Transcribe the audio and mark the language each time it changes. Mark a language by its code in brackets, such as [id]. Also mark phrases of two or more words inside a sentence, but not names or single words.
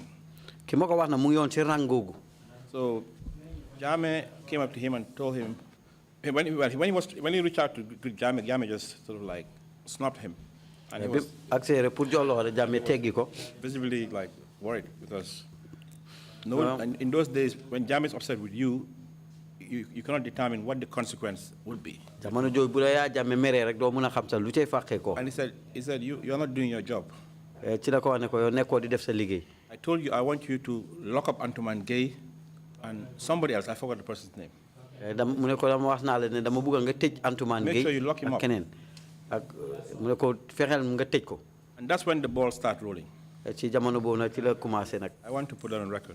[wo] ki ma ko wax na mu ngi woon ci rang googu. [en] So Jammeh came up to him and told him, when he reached out to Jammeh, Jammeh just sort of like snapped him. And he was [wo] accéléré pour jox loxo de Jammeh teggi ko. [en] visibly like worried because and in those days, when Jammeh is upset with you, you cannot determine what the consequence would be. [wo] jamono jooju bu la yaa Jammeh meree rek doo mun a xam sax lu cay fàqee ko. [en] And he said, you're not doing your job. [wo] ci la ko wax ne ko yow nekkoo di def sa liggéey. [en] I told you I want you to lock up Antuman Gay And somebody else, I forgot the person's name. Make sure you lock him up. And that's when the ball starts rolling. I want to put that on record.